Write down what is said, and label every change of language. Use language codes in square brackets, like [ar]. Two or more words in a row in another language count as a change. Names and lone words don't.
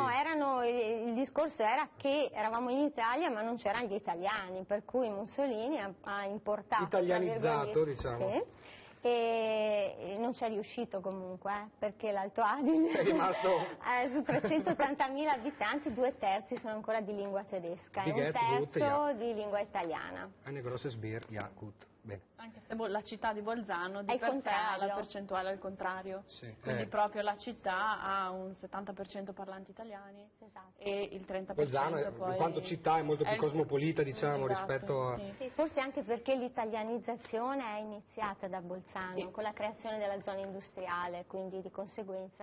[it] No, il discorso era che eravamo in Italia ma non c'erano gli italiani, per cui Mussolini ha importato... Italianizzato, diciamo. Sì, e non ci è riuscito comunque, perché l'Alto Adige è rimasto... su 380.000 abitanti 2/3 sono ancora di lingua tedesca e 1/3 di lingua italiana. [de] Eine große Bier, ja, gut. [it] Bene. Anche se la città di Bolzano di per sé ha la percentuale al contrario, quindi proprio la città ha un 70% parlanti italiani e il 30% Bolzano, poi... in quanto città, è molto più cosmopolita, diciamo, rispetto a... Sì, forse anche perché l'italianizzazione è iniziata da Bolzano, con la creazione della zona industriale, quindi di conseguenza